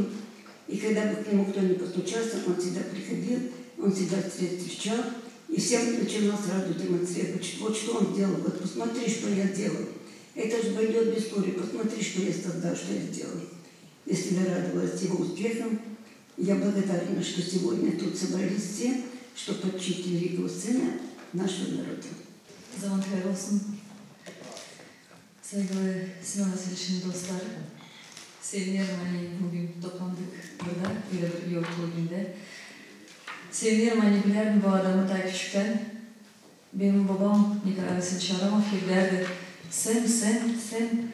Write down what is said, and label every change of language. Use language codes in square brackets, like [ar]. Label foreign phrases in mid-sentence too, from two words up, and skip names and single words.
[ru] И когда бы к нему кто ни постучался, он всегда приходил, он всегда встречал, и всем начинал сразу демонстрировать, вот что он сделал, вот посмотри, что я делал. Это же пойдет в историю, посмотри, что я создал, что я сделал. Если я радовалась его успехам, я благодарна, что сегодня тут собрались все, чтобы почтить великого сына нашего народа. [gag] Zaman hayırlı olsun. Sevgili Sinan Vasilyevic'in dostları, seviniyorum hani bugün toplandık burada, böyle bir yolculuğu günde. Seviniyorum hani bilirdim bu adamı daha küçükten. Benim babam Nikolay Vasilyevich Aramov hep derdi, sen.